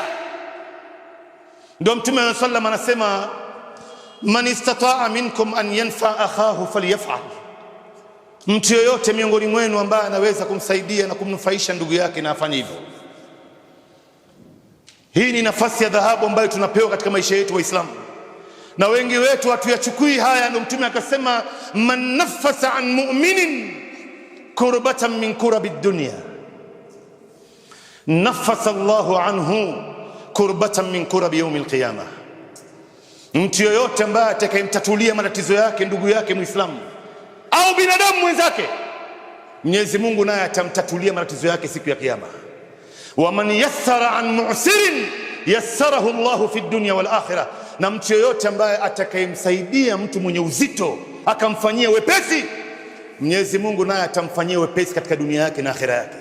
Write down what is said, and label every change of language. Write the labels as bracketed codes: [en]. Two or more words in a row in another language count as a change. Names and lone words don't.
[sw] Ndio Mtume sallam anasema, [ar] من استطاع منكم أن ينفع أخاه فليفعل, [sw] mtu yoyote miongoni mwenu ambaye anaweza kumsaidia na kumnufaisha ndugu yake na afanye hivyo. Hii ni nafasi ya dhahabu ambayo tunapewa katika maisha yetu Waislamu, na wengi wetu hatuyachukui haya. Ndio Mtume akasema, [ar] من نفس عن مؤمن كربة من كرب الدنيا نفس الله عنه كربة من كرب يوم القيامة. [sw] Mtu yoyote ambaye atakayemtatulia matatizo yake ndugu yake Muislamu au binadamu mwenzake, Mwenyezi Mungu naye atamtatulia matatizo yake siku ya kiyama. [ar] ومن يسر على معسر يسره الله في الدنيا والآخرة, [sw] na mtu yoyote ambaye atakayemsaidia mtu mwenye uzito akamfanyia wepesi, Mwenyezi Mungu naye atamfanyia wepesi katika dunia yake na akhira yake.